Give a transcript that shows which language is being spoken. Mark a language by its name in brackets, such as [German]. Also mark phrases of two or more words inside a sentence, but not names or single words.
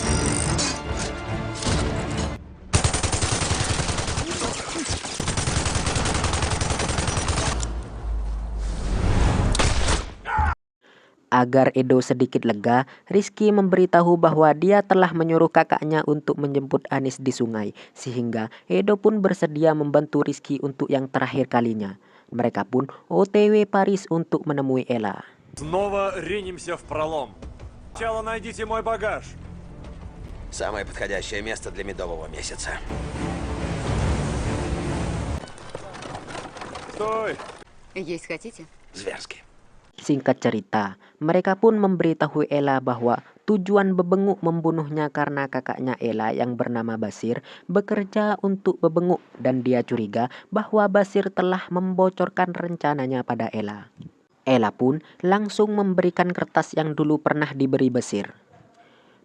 [Indonesian] Agar Edo sedikit lega, Rizky memberitahu bahwa dia telah menyuruh kakaknya untuk menjemput Anis di sungai, sehingga Edo pun bersedia membantu Rizky untuk yang terakhir kalinya. Mereka pun OTW Paris untuk menemui Ella. [Russian] Снова ринемся в пролом. Сначала найдите мой багаж. самое подходящее место для медового месяца. Стой! Есть хотите? Зверски. [Indonesian] Singkat cerita, mereka pun memberitahu Ella bahwa tujuan Bebenguk membunuhnya karena kakaknya Ella yang bernama Basir bekerja untuk Bebenguk dan dia curiga bahwa Basir telah membocorkan rencananya pada Ella. Ella pun langsung memberikan kertas yang dulu pernah diberi Basir.